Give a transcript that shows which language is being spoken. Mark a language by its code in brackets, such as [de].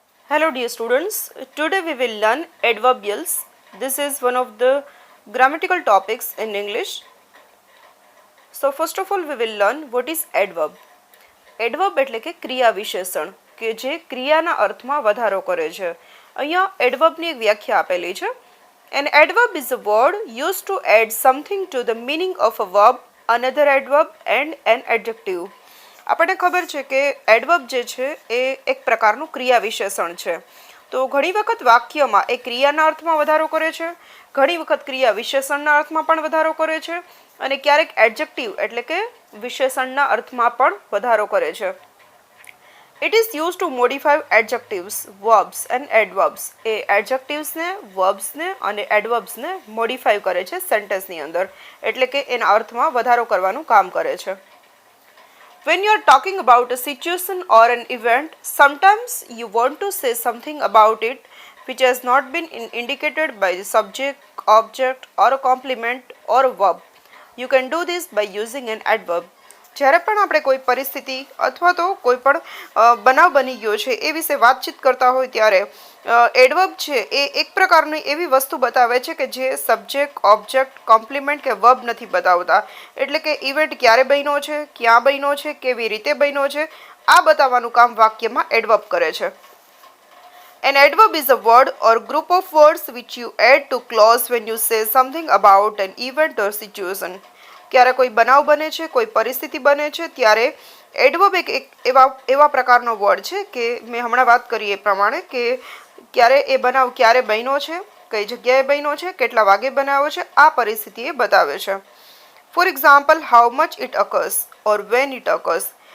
[en] Hello dear students, today we will learn adverbials. This is one of the grammatical topics in English. So first of all we will learn what is adverb. [gu] Adverb એટલે કે ક્રિયા વિશેષણ કે જે ક્રિયાના અર્થમાં વધારો કરે છે. અહીંયા adverbની એક વ્યાખ્યા આપેલી છે. [en] An adverb is a word used to add something to the meaning of a verb, another adverb and an adjective. [gu] આપણને ખબર છે કે એડવર્બ જે છે એ એક પ્રકારનું ક્રિયા વિશેષણ છે. તો ઘણી વખત વાક્યમાં એ ક્રિયાના અર્થમાં વધારો કરે છે, ઘણી વખત ક્રિયા વિશેષણના અર્થમાં પણ વધારો કરે છે અને ક્યારેક એડજેક્ટિવ એટલે કે વિશેષણના અર્થમાં પણ વધારો કરે છે. [en] It is used to modify adjectives, verbs and adverbs. [gu] એ એડજેક્ટિવ્સને, વર્બ્સને અને એડવર્બ્સને મોડિફાઈ કરે છે સેન્ટેન્સની અંદર, એટલે કે એના અર્થમાં વધારો કરવાનું કામ કરે છે. [en] When you are talking about a situation or an event, sometimes you want to say something about it which has not been indicated by the subject, object or a complement or a verb. You can do this by using an adverb. [gu] જ્યારે પણ આપણે કોઈ પરિસ્થિતિ અથવા તો કોઈ પણ બનાવ બની ગયો છે એ વિશે વાતચીત કરતા હોય ત્યારે એડવર્બ છે એ એક પ્રકારની એવી વસ્તુ બતાવે છે કે જે સબ્જેક્ટ, ઓબ્જેક્ટ, કોમ્પ્લિમેન્ટ કે વર્બ નથી બતાવતા. એટલે કે ઇવેન્ટ ક્યારે બન્યો છે, ક્યાં બન્યો છે, કેવી રીતે બન્યો છે, આ બતાવવાનું કામ વાક્યમાં એડવર્બ કરે છે. [en] An adverb is a word or group of words which you add to clause when you say something about an event or situation. [gu] ક્યારે કોઈ બનાવ બને છે, કોઈ પરિસ્થિતિ બને છે ત્યારે એડવર્બ એક એવા પ્રકારનો વર્ડ છે કે મેં હમણાં વાત કરી એ પ્રમાણે કે ક્યારે એ બનાવ ક્યારે બન્યો છે, કઈ જગ્યાએ બન્યો છે, કેટલા વાગે બનાવ્યો છે, આ પરિસ્થિતિ એ બતાવે છે. [en] For example, how much it occurs or when it occurs.